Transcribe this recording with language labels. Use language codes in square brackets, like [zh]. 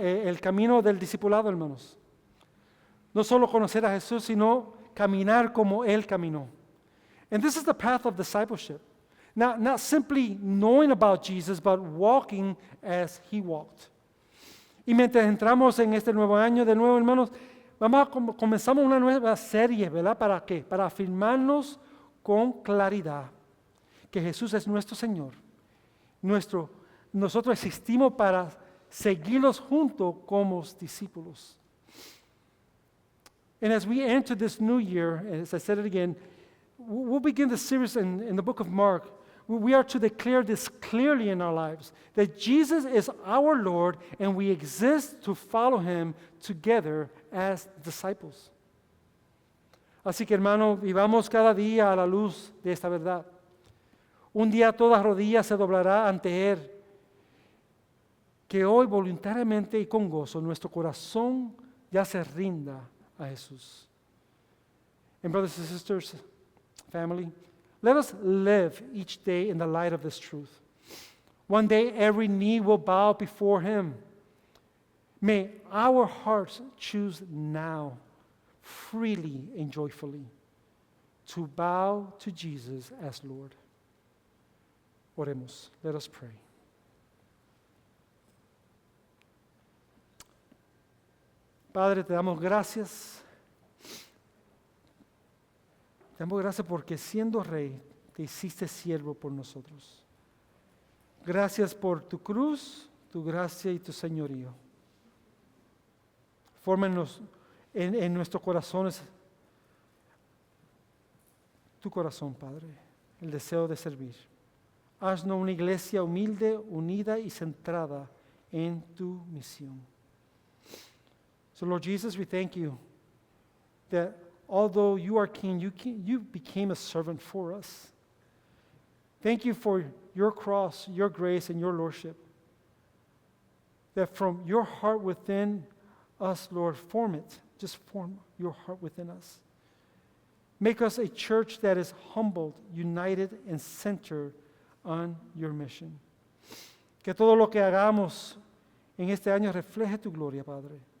[es] El camino del discipulado, hermanos. No solo conocer a Jesús, sino caminar como Él caminó. [en] And this is the path of discipleship. Not simply knowing about Jesus, but walking as He walked. [es] Y mientras entramos en este nuevo año, de nuevo, hermanos, comenzamos una nueva serie, ¿verdad? ¿Para qué? Para afirmarnos con claridad que Jesús es nuestro Señor. Nosotros existimos para seguirlos juntos como discípulos. [en] And as we enter this new year, as I said it again, we'll begin the series in the book of Mark. We are to declare this clearly in our lives, that Jesus is our Lord and we exist to follow Him together as disciples. [es] Así que, hermano, vivamos cada día a la luz de esta verdad. Un día toda rodilla se doblará ante Él. Que hoy voluntariamente y con gozo nuestro corazón ya se rinda a Jesús. [en] And brothers and sisters, family, let us live each day in the light of this truth. One day every knee will bow before Him. May our hearts choose now, freely and joyfully, to bow to Jesus as Lord. [es] Oremos. [en] Let us pray. [es] Padre, te damos gracias. Te damos gracias porque siendo rey, te hiciste siervo por nosotros. Gracias por tu cruz, tu gracia y tu señorío. Fórmanos en nuestros corazones tu corazón, Padre, el deseo de servir. Haznos una iglesia humilde, unida y centrada en tu misión. [en] So, Lord Jesus, we thank you that although you are king, you became a servant for us. Thank you for your cross, your grace, and your lordship. That from your heart within us, Lord, form it. Just form your heart within us. Make us a church that is humbled, united, and centered on your mission. [es] Que todo lo que hagamos en este año refleje tu gloria, Padre.